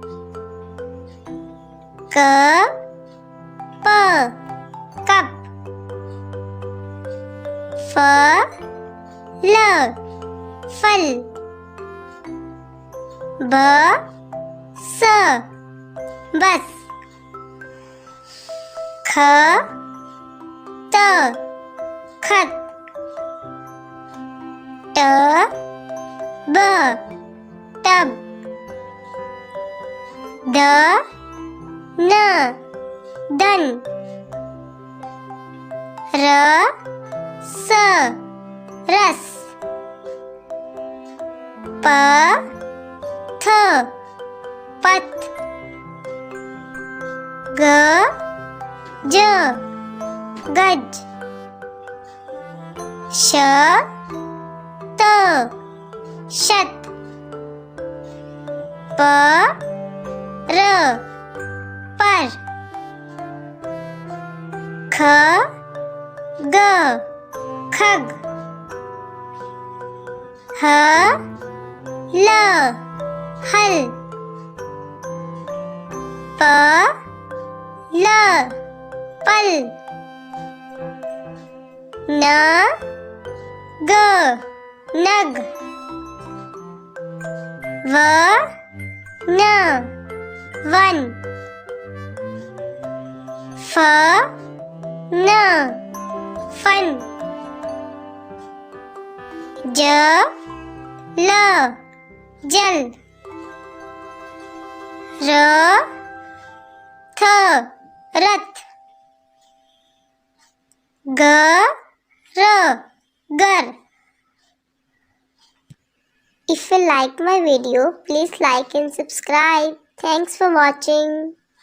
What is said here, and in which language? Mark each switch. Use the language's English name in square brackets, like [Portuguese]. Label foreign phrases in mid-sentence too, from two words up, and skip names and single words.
[Hindi] क प कप, फ ल फल, ब स बस, ख त खत, ट ब टब, द न दन, र स रस, प थ पथ, ग ज गज, श त शत, प र पर, ख ग खग, ह ल हल, प ल पल, न ग नग, व न वन, फ न फन, ज ल जल, र थ रथ, ग र गर. [English] If you like my video, please like and subscribe. Thanks for watching.